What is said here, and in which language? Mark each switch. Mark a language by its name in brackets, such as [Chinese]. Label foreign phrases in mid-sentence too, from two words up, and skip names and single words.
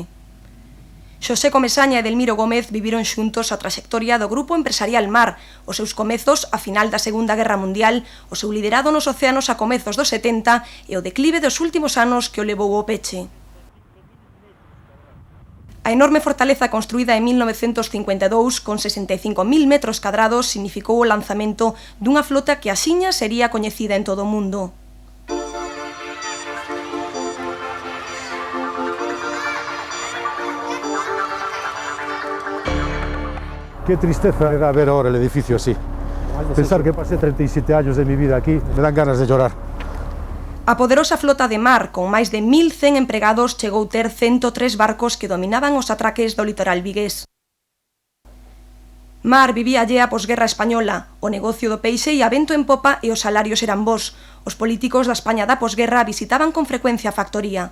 [Galician] Xosé Comesaña e Delmiro Gómez viviron xuntos a traxectoria do grupo empresarial Mar, os seus comezos a final da Segunda Guerra Mundial, o seu liderado nos océanos a comezos dos 70 e o declive dos últimos anos que o levou ao peche. A enorme fortaleza construída en 1952 con 65.000 metros cadrados significou o lanzamento dunha flota que axiña sería coñecida en todo o mundo. [Spanish] Qué tristeza me da ver ahora el edificio así. Pensar que pasé 37 años de mi vida aquí, me dan ganas de llorar. [Galician] A poderosa flota de mar, con máis de 1.100 empregados, chegou ter 103 barcos que dominaban os atraques do litoral vigués. Mar vivía allea a posguerra española, o negocio do peixe e a vento en popa e os salarios eran bons. Os políticos da España da posguerra visitaban con frecuencia a factoría.